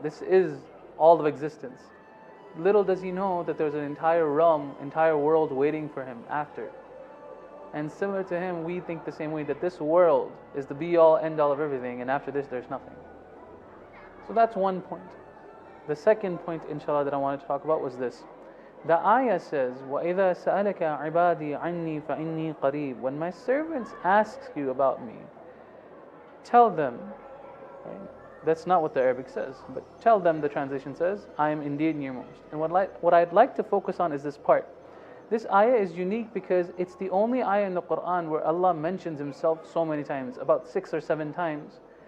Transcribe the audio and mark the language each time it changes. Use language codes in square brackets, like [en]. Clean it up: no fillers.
[en] This is all of existence. Little does he know that there's an entire realm, entire world waiting for him after. And similar to him, we think the same way, that this world is the be-all, end-all of everything, and after this there's nothing. So that's one point. The second point, inshallah, that I wanted to talk about was this. The ayah says, [ar] وَإِذَا سَأَلَكَ عِبَادِي عَنِّي فَإِنِّي قَرِيبٌ. [en] When my servants ask you about me, tell them, right? That's not what the Arabic says, but tell them, the translation says, I am indeed nearmost. And what I'd like to focus on is this part. This ayah is unique because it's the only ayah in the Quran where Allah mentions Himself so many times, about 6 or 7 times.